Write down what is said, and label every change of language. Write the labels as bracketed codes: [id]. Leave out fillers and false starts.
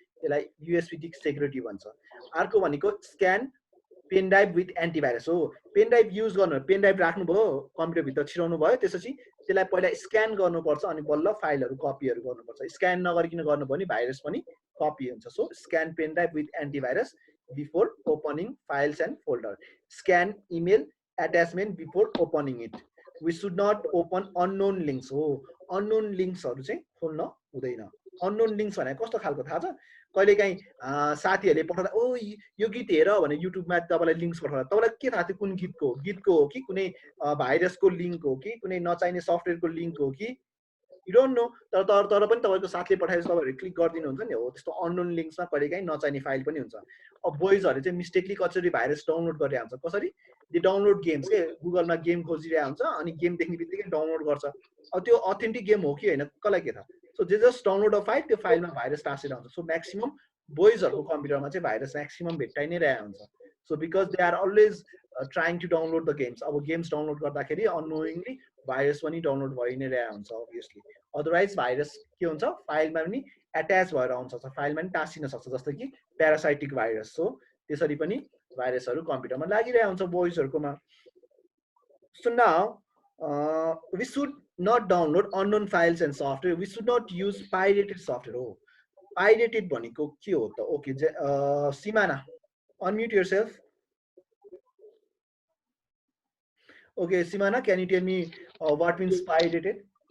[ne] त्यसलाई USB disk security भन्छ. अर्को भनेको [en] scan pen drive with antivirus [ne] हो. पेन ड्राइभ युज गर्नु, पेन ड्राइभ राख्नुभयो कम्प्युटर भित्र छिराउनु भयो, त्यसपछि त्यसलाई पहिला स्क्यान गर्नुपर्छ अनि बल्ल फाइलहरु कपीहरु गर्नुपर्छ. स्क्यान नगरिकिन गर्नुभयो भने भाइरस पनि कपी हुन्छ. [en] So scan pen drive with antivirus before opening files and folder. Scan email attachment before opening it. We should not open unknown links हो. [ne] unknown linksहरु चाहिँ खोल्न हुँदैन. unknown links भने कस्तो खालको थाहा छ? कहिलेकाहीँ साथीहरुले पठाउँदा ओ यो गीत हेर भने युट्युबमा तपाईलाई लिंक्स पठाउँदा तपाईलाई के थाहा थियो कुन गीतको हो कि कुनै भाइरसको लिंक हो कि कुनै नचाहिने सफ्टवेयरको लिंक हो कि [en] You don't know. [ne] तर पनि तपाईको साथीले पठाएपछि तपाईहरुले क्लिक गर्दिनु हुन्छ नि हो. त्यस्तो अननोन लिंक्समा कहिलेकाहीँ नचाहिने फाइल पनि हुन्छ. अब बोइजहरुले चाहिँ मिस्टेकली कसरी भाइरस डाउनलोड गरिरहेको हुन्छ? कसरी? [en] they download games [ne] के गुगलमा गेम खोजिरहेको हुन्छ अनि गेम देख्ने बित्तिकै डाउनलोड गर्छ. अब त्यो अथेन्टिक गेम हो कि हैन कसलाई के थाहा? [en] so they just download a file, [ne] त्यो फाइलमा भाइरस टाँसेर हुन्छ. सो म्याक्सिमम बोइजहरुको कम्प्युटरमा चाहिँ भाइरस म्याक्सिमम भेट्टाइ नै रहेको हुन्छ. [en] So because they are always trying to download the games. [ne] अब गेम्स डाउनलोड गर्दाखेरि अननोइङली भाइरस पनि डाउनलोड भइ नै रहेको हुन्छ अभियसली. अदरवाइज भाइरस के हुन्छ? फाइलमा पनि एट्याच भएर आउँछ, फाइलमा पनि टाँसिन सक्छ. जस्तै कि प्यारासाइटिक भाइरस. सो त्यसरी पनि भाइरसहरु कम्प्युटरमा लागिरहेको हुन्छ बोइजहरुकोमा. [en] So now we should not download unknown files and software. We should not use pirated software हो. [ne] Pirated भनेको के हो त? ओके सिमाना [en] unmute yourself. Okay, Simana, can you tell me what means pirated?